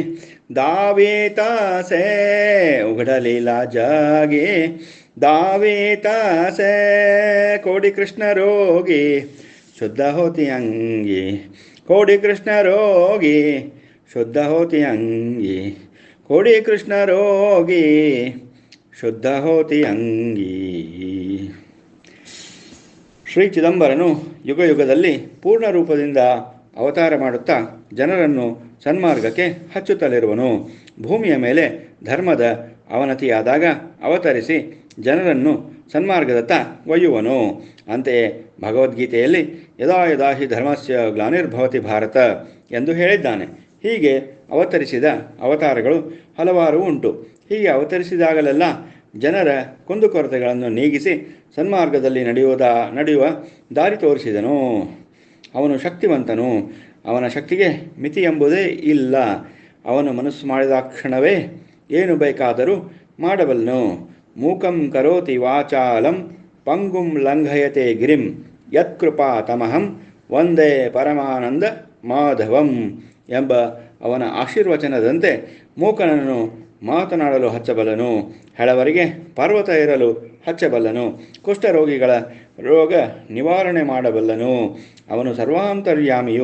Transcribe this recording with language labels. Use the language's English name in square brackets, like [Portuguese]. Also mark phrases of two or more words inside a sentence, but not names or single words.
[Marathi] दावितासे, उघड लीला जगी दावितासे, कोडी कृष्ण रोगी शुद्ध होती अंगी, कोडी कृष्ण रोगी शुद्ध होती अंगी, कोडी कृष्ण रोगी शुद्ध होती अंगी. [Kannada] ಶ್ರೀ ಚಿದಂಬರನು ಯುಗಯುಗದಲ್ಲಿ ಪೂರ್ಣ ರೂಪದಿಂದ ಅವತಾರ ಮಾಡುತ್ತಾ ಜನರನ್ನು ಸನ್ಮಾರ್ಗಕ್ಕೆ ಹಚ್ಚುತ್ತಲಿರುವನು. ಭೂಮಿಯ ಮೇಲೆ ಧರ್ಮದ ಅವನತಿಯಾದಾಗ ಅವತರಿಸಿ ಜನರನ್ನು ಸನ್ಮಾರ್ಗದತ್ತ ಒಯ್ಯುವನು. ಅಂತೆಯೇ ಭಗವದ್ಗೀತೆಯಲ್ಲಿ [Sanskrit] ಯದಾ ಯದಾ ಹಿ ಧರ್ಮಸ್ಯ ಗ್ಲಾನಿರ್ಭವತಿ ಭಾರತ [Kannada] ಎಂದು ಹೇಳಿದ್ದಾನೆ. ಹೀಗೆ ಅವತರಿಸಿದ ಅವತಾರಗಳು ಹಲವಾರು ಉಂಟು. ಹೀಗೆ ಅವತರಿಸಿದಾಗಲೆಲ್ಲ ಜನರ ಕುಂದುಕೊರತೆಗಳನ್ನು ನೀಗಿಸಿ ಸನ್ಮಾರ್ಗದಲ್ಲಿ ನಡೆಯುವ ದಾರಿ ತೋರಿಸಿದನು. ಅವನು ಶಕ್ತಿವಂತನು. ಅವನ ಶಕ್ತಿಗೆ ಮಿತಿ ಎಂಬುದೇ ಇಲ್ಲ. ಅವನು ಮನಸ್ಸು ಮಾಡಿದ ಕ್ಷಣವೇ ಏನು ಬೇಕಾದರೂ ಮಾಡಬಲ್ಲನು. [Sanskrit] ಮೂಕಂ ಕರೋತಿ ವಾಚಾಲಂ ಪಂಗುಂ ಲಂಘಯತೆ ಗಿರಿಂ ಯತ್ಕೃಪಾ ತಮಹಂ ವಂದೇ ಪರಮಾನಂದ ಮಾಧವಂ [Kannada] ಎಂಬ ಅವನ ಆಶೀರ್ವಚನದಂತೆ ಮೂಕನನ್ನು ಮಾತನಾಡಲು ಹಚ್ಚಬಲ್ಲನು. ಹೆಳವರಿಗೆ ಪರ್ವತ ಏರಲು ಹಚ್ಚಬಲ್ಲನು. ಕುಷ್ಠರೋಗಿಗಳ ರೋಗ ನಿವಾರಣೆ ಮಾಡಬಲ್ಲನು. ಅವನು ಸರ್ವಾಂತರ್ಯಾಮಿಯು.